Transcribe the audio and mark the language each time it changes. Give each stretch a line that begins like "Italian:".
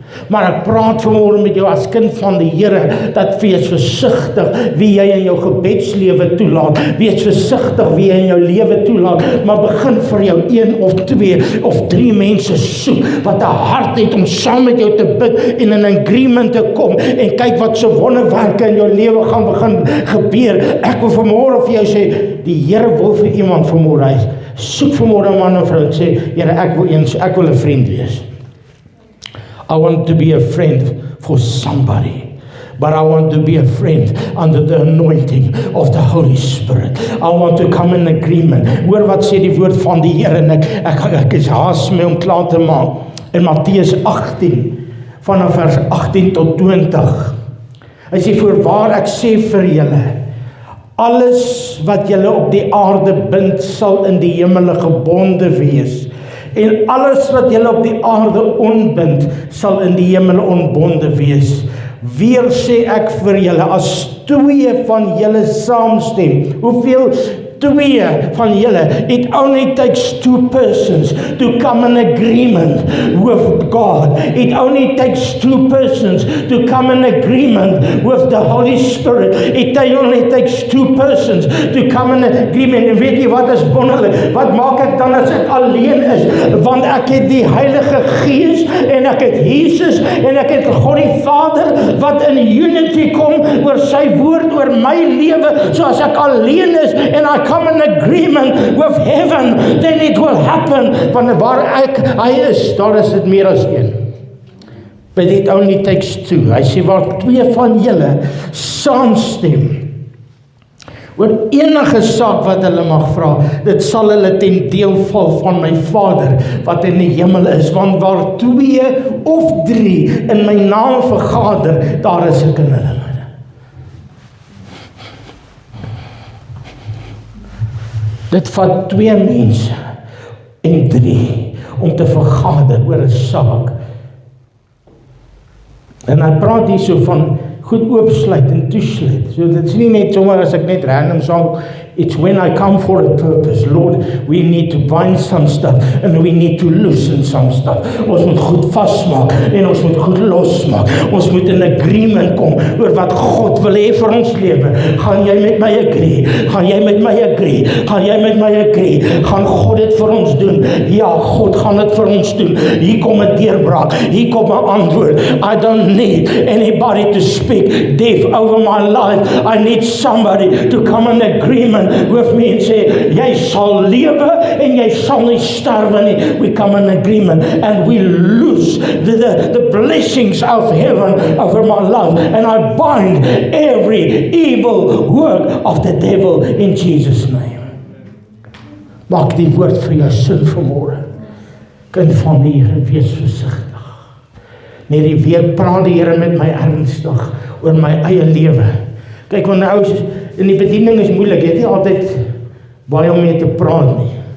Afrikaans: Maar ek praat vanmôre met jou as kind van die Here, dat wees versigtig wie jy in jou gebedslewe toelaat, wees versigtig wie jy in jou lewe toelaat, maar begin vir jou 1 of 2 of 3 mense soek, wat 'n hart het om saam met jou te bid, en in agreement te kom, en kyk wat so wonderwerke in jou lewe gaan begin gebeur. Ek wil vanmôre vir jou sê, die Here wil vir iemand vanmôre, hy soek vanmôre 'n man of vrou, en sê, Here, ek wil 'n vriend wees.
English: I want to be a friend for somebody. But I want to be a friend under the anointing of the Holy Spirit. I want to come in agreement.
Afrikaans: Hoor wat sê die woord van die Here, en ek is haas mee om klaar te maak. In Matteus 18, vanaf vers 18 tot 20. Hy sê, voorwaar ek sê vir julle, alles wat julle op die aarde bind, sal in die hemele gebonde wees. En alles wat julle op die aarde onbind, sal in die hemel onbonde wees. Weer sê ek vir julle, as 2 van julle saamstem, hoeveel? 2 van julle,
English: it only takes 2 persons to come in agreement with God. It only takes 2 persons to come in agreement with the Holy Spirit. It only takes 2 persons to come in agreement.
Afrikaans: En weet jy wat is wonderlik? Wat maak ek dan as ek alleen is? Want ek het die Heilige Gees, en ek het Jesus, en ek het God die Vader, wat in unity kom oor sy woord, oor my lewe. So as ek alleen is, en ek
English: come in agreement with heaven, then it will happen.
Afrikaans: Want waar hy is, daar is dit meer as 1.
English: But it only takes 2.
Afrikaans: Hy sê, waar 2 van julle saamstem oor enige saak wat hulle mag vra, dit sal hulle ten deel val van my Vader wat in die hemel is. Want waar 2 of 3 in my naam vergader, daar is ek in hulle. Dit vat 2 mense en 3 om te vergader oor 'n saak. En hy praat hier so van goed oopsluit en toesluit. So dit is nie net sommer as ek net random song,
English: it's when I come for a purpose. Lord, we need to bind some stuff and we need to loosen some stuff.
Afrikaans: Ons moet goed vasmaak en ons moet goed losmaak. Ons moet in agreement kom oor wat God wil hê vir ons lewe. Gaan jy met my agree? Gaan jy met my agree? Gaan jy met my agree? Gaan God dit vir ons doen? Ja, God gaan dit vir ons doen. Hier kom 'n deurbraak. Hier kom 'n antwoord.
English: I don't need anybody to speak death over my life. I need somebody to come in agreement Amen.
Afrikaans: Hoofmense sê, jy sal lewe en jy sal nie sterwe nie.
English: We come in agreement and we lose the blessings of heaven over my life, and I bind every evil work of the devil in Jesus' name.
Afrikaans: Maak die woord vir jou sin vanmôre. Kind van die Here, wees versigtig. Nee, die week praat die Here met my ernstig oor my eie lewe. Kyk, want nou in die bediening is moeilik, jy het nie altyd baie om mee te praat nie.